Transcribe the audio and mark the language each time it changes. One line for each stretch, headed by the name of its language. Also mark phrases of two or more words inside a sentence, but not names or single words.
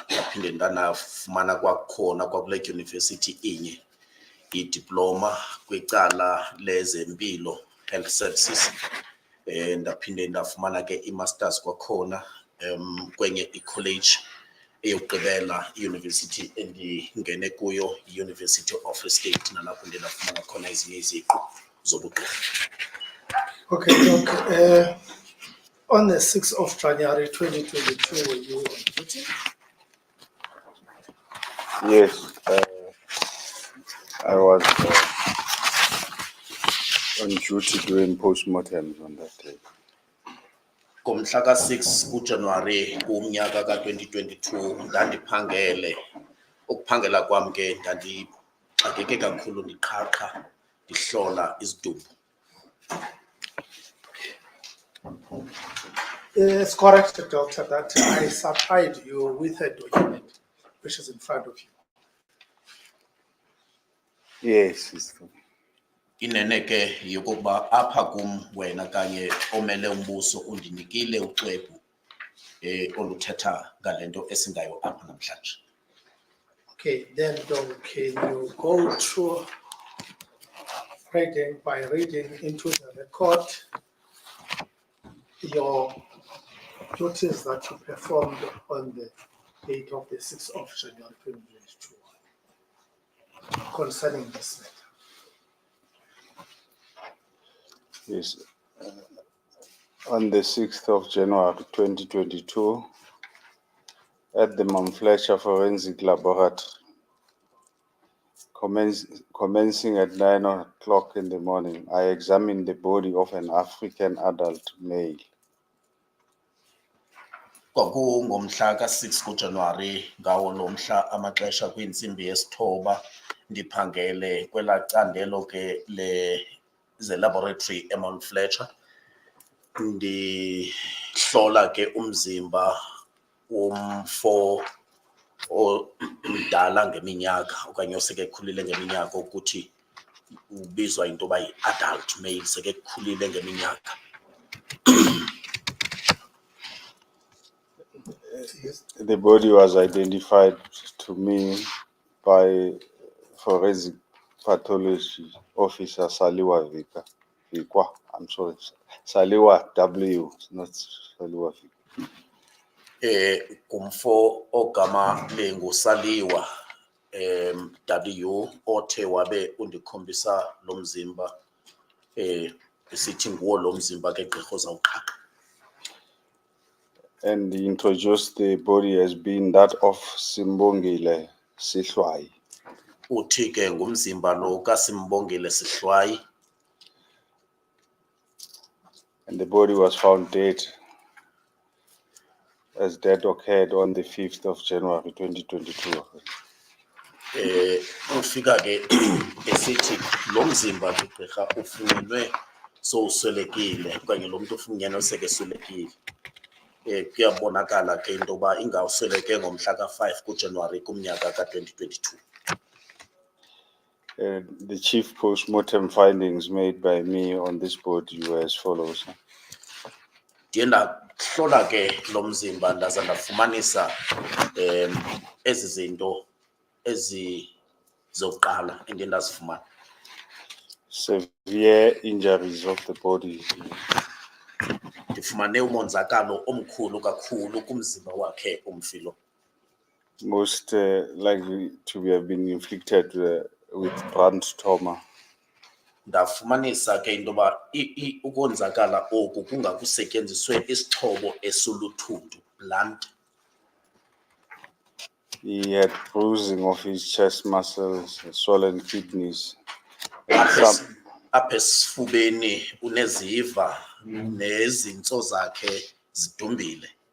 Xhosa: Ndaphinde ndanafumana kwakhona kwakule University inye idiploma kwicala lezempilo,
English: health services.
Xhosa: Ndaphinde ndafumana ke i-masters kwakhona kwenye i-college eyokugqibela i-university endingene kuyo,
English: i-University of the State,
Xhosa: nalapho ndiye ndafumana khona ezinye iziqu zobugqirha.
English: Okay, look, on the 6th of January 2022, were you on duty? Yes, I was on duty doing postmortems on that day.
Xhosa: Ngomhla ka-6 kuJanuwari kumnyaka ka-2022 ndandiphangele. Ukuphangela kwam ke ndandixakeke kakhulu ndiqhaqha ndihlola izidumbu.
English: It's correct, Doctor, that I supplied you with a document which is in front of you. Yes, it's true.
Xhosa: Inene ke yokuba apha kum wena kanye omele umbuso undinikile uxwebhu oluthetha ngalento esingayo apha namhlanje.
English: Okay, then can you go through reading by reading into the record your duties that you performed on the date of the 6th of January 2022 concerning this matter? Yes. On the 6th of January 2022, at the Mount Fletcher Forensic Laboratory, commencing at 9 o'clock in the morning, I examined the body of an African adult male.
Xhosa: Kwakungomhla ka-6 kuJanuwari ngawo lo mhla amaxesha kwintsimbi yesithoba ndiphangele kwela candelo ke ze-laboratory eMount Fletcher. Ndihlola ke umzimba womfo omdala ngeminyaka okanye osekekhulile ngeminyaka ukuthi ubizwa into yoba
English: yi-adult male,
Xhosa: sekekhulile ngeminyaka.
English: Yes. The body was identified to me by forensic pathology officer Saliwa Vikwa. I'm sorry, Saliwa W, not Saliwa Vikwa.
Xhosa: Kumfo ogama lengusaliwa W othe wabe undikhombisa lo mzimba esithi nguwo lo mzimba ke gqirha ozawuqhaqa.
English: And he introduced the body as being that of Simbongile Sihlwai.
Xhosa: Uthi ke ngumzimba lo kaSimbongile Sihlwayi.
English: And the body was found dead, as death occurred on the 5th of January 2022.
Xhosa: Ufika ke esithi lo mzimba ke gqirha ufunyenwe sowuswelekile okanye lo muntu ufunyenwe sekeswelekile. Kuyabonakala ke into yoba ingawusweleke ngomhla ka-5 kuJanuwari kumnyaka ka-2022.
English: The chief post-mortem findings made by me on this body were as follows.
Xhosa: Ndiye ndahlola ke lo mzimba ndaza ndafumanisa ezi zinto ezizoqala endiye ndazifumana.
English: Severe injuries of the body.
Xhosa: Ndifumane umonzakalo omkhulu kakhulu kumzimba wakhe umfilo.
English: Most likely to have been inflicted with blunt trauma.
Xhosa: Ndafumanisa ke into yoba ukonzakala oku kungakusetyenziswe isixhobo esoluthuntu,
English: blunt. He had bruising of his chest muscles, swollen kidneys,
Xhosa: Apha esifubeni uneziva nezintso zakhe zidumbile.